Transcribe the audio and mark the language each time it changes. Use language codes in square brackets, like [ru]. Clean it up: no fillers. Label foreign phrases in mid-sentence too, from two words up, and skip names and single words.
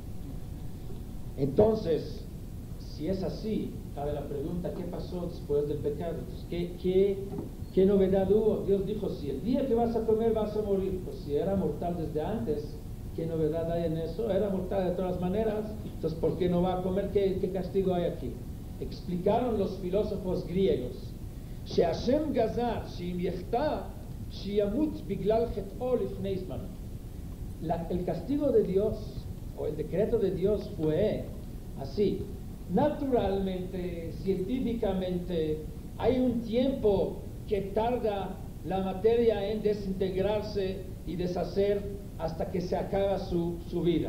[es] Entonces, si es así, cabe la pregunta, ¿qué pasó después del pecado? Entonces, ¿qué novedad hubo? Dios dijo, si el día que vas a comer vas a morir. Pues si era mortal desde antes, ¿qué novedad hay en eso? Era mortal de todas maneras, entonces ¿por qué no va a comer? ¿Qué castigo hay aquí? Explicaron los filósofos griegos, [he] שה' גזר שאם יחטא שימות בגלל חטאו לפני זמנו. [es] El castigo de Dios, o el decreto de Dios fue así. Naturalmente, científicamente, hay un tiempo que tarda la materia en desintegrarse y deshacer hasta que se acaba su vida.